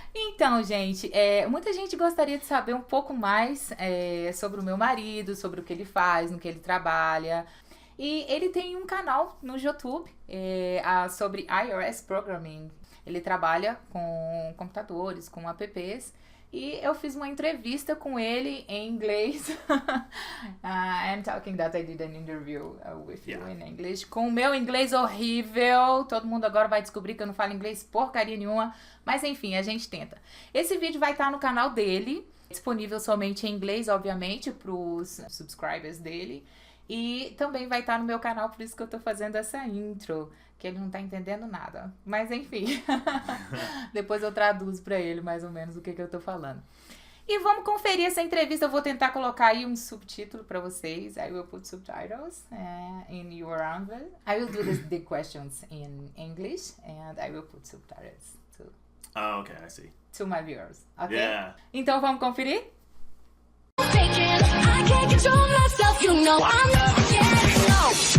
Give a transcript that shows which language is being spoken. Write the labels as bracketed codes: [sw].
[pt] Então, gente, muita gente gostaria de saber um pouco mais sobre o meu marido, sobre o que ele faz, no que ele trabalha. E ele tem um canal no YouTube sobre iOS Programming. Ele trabalha com computadores, com apps. E eu fiz uma entrevista com ele em inglês. [en] I'm talking that I did an interview with you in English. [pt] Com o meu inglês horrível. Todo mundo agora vai descobrir que eu não falo inglês porcaria nenhuma. Mas enfim, a gente tenta. Esse vídeo vai estar no canal dele. Disponível somente em inglês, obviamente, para os subscribers dele. E também vai estar no meu canal, por isso que eu tô fazendo essa intro. Que ele não tá entendendo nada. Mas enfim, depois eu traduzo pra ele mais ou menos o que eu tô falando. E vamos conferir essa entrevista. Eu vou tentar colocar aí um subtítulo pra vocês. [en] I will put subtitles in your envelope. I will do the questions in English and I will put subtitles too. Oh, okay, I see. To my viewers, ok? Yeah. [pt] Então vamos conferir? [en] I can't control myself, you know I'm not getting no.